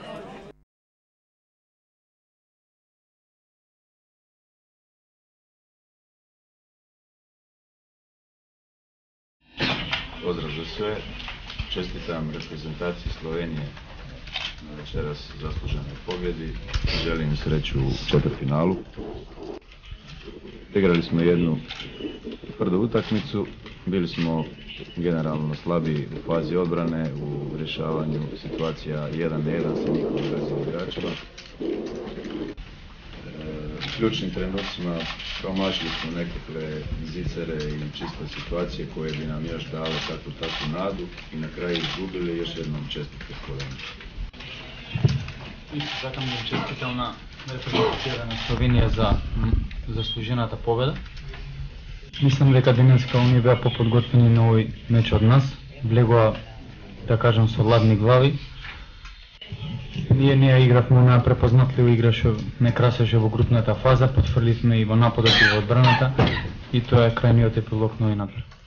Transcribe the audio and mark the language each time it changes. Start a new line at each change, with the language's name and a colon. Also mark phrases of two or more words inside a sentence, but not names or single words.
Serbian: Поздрав за све, честитам репрезентацији Словенije на вечерас заслужene победи. Želim sreću u četvrtfinalu. Igrali smo jednu tvrdu utakmicu, bili smo generalno slabiji u fazi odbrane, u rješavanju situacija 1-1 sa njihovim brzim igračima. U ključnim trenucima promašili smo nekakve zicere i čiste situacije koje bi nam još dale takvu nadu i na kraju izgubili. Još jednom čestitke Sloveniji.
Macedonian: Исто сакам да честитам на репрезентацијата на Словенија за заслужената победа. Мислам дека денеска оние беа поподготвени на овој меч од нас. Влегоа, да кажам, со ладни глави. Ние не ја игравме на препознатлива игра што не красеше во групната фаза, потврдивме и во нападот и во одбраната и тоа е крајниот епилог на овој напад.